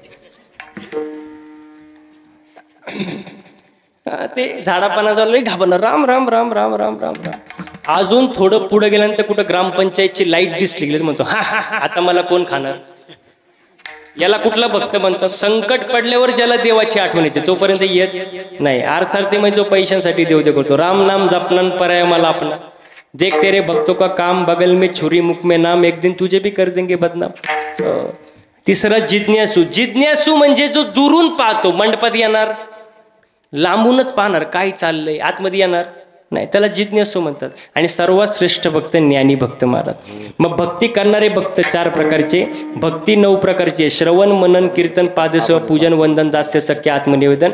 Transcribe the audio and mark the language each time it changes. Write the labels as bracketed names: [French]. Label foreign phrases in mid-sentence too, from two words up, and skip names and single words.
[Marathi] ते झाडापाना झालं घाबरणार, राम राम राम राम राम राम राम. अजून थोडं पुढे गेल्यानंतर कुठं ग्रामपंचायतची लाईट दिसली गेली, म्हणतो हा हा आता मला कोण खाणार? याला कुठला भक्त म्हणतात? संकट पडल्यावर ज्याला देवाची आठवण येते तोपर्यंत येत नाही. अर्थार्थी म्हणजे जो पैशांसाठी देव दे करतो. राम नाम जपनन पर्याय मला आपला, [Hindi] देख तेरे भक्तों का काम, बगल में छुरी मुख में नाम, एक दिन तुझे भी कर देंगे बदनाम. [Marathi] तिसरा जिज्ञासू. जिज्ञासू म्हणजे जो दुरून पाहतो. मंडपात येणार, लांबूनच पाहणार काय चाललंय, आतमध्ये येणार नाही, त्याला जिज्ञासू म्हणतात. आणि सर्वात श्रेष्ठ भक्त ज्ञानी भक्त महाराज. मग भक्ती करणारे भक्त 4 प्रकारचे, भक्ती 9 प्रकारचे: श्रवण, मनन, कीर्तन, पादसेवा, पूजन, वंदन, दास्य, सख्य, आत्मनिवेदन.